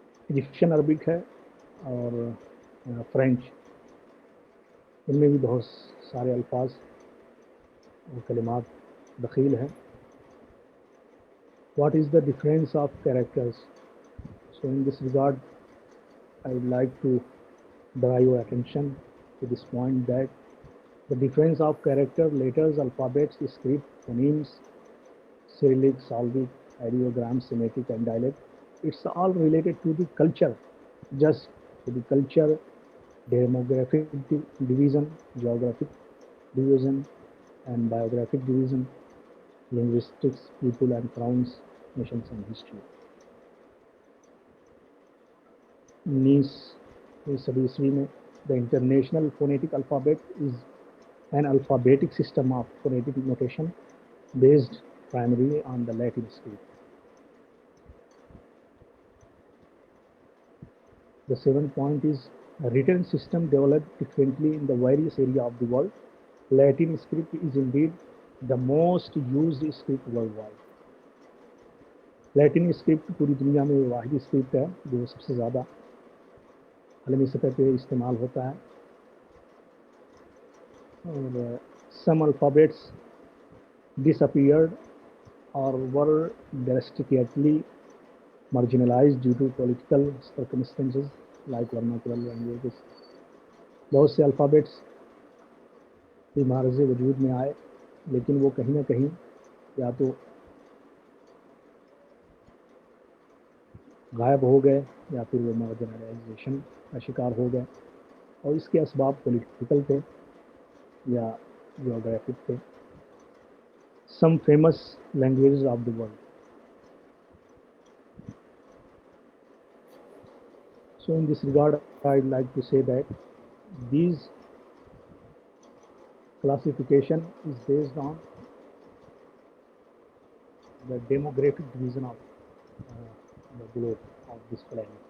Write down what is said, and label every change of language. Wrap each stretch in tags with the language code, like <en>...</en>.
<ur>Egyptian Arabic ہے اور French, ان میں بھی بہت سارے الفاظ اور کلمات دخیل ہیں۔</ur> <en>What is the difference of characters? So in this regard, I would like to draw your attention to this point that the difference of character, letters, alphabets, script, phonemes, Cyrillic, Slavic, ideograms, Semitic, and dialect, it's all related to the culture, just to the culture, demographic division, geographic division, and biographic division, linguistics, people and crowns, nations and history.</en> <ur>19वीं सदी ईस्वी में</ur> <en>the International Phonetic Alphabet is an alphabetic system of phonetic notation based primarily on the Latin script. The seventh point is a written system developed differently in the various areas of the world. Latin script is indeed the most used script worldwide.</en> <ur>Latin script پوری دنیا میں واحد script ہے جو سب سے زیادہ عالمی سطح پہ استعمال ہوتا ہے، اور</ur> <en>Some alphabets disappeared اور were drastically marginalized due to political circumstances like vernacular languages.</en> <ur>بہت سے الفابیٹس بھی معرض وجود میں آئے، لیکن وہ کہیں نہ کہیں یا تو غائب ہو گئے یا پھر وہ مارجنلائزیشن کا شکار ہو گئے، اور اس کے اسباب پولیٹیکل تھے یا جیوگرافک تھے۔</ur> <en>Some famous languages of the world. So in this regard, I'd like to say that these classification is based on the demographic division of the globe of this planet.</en>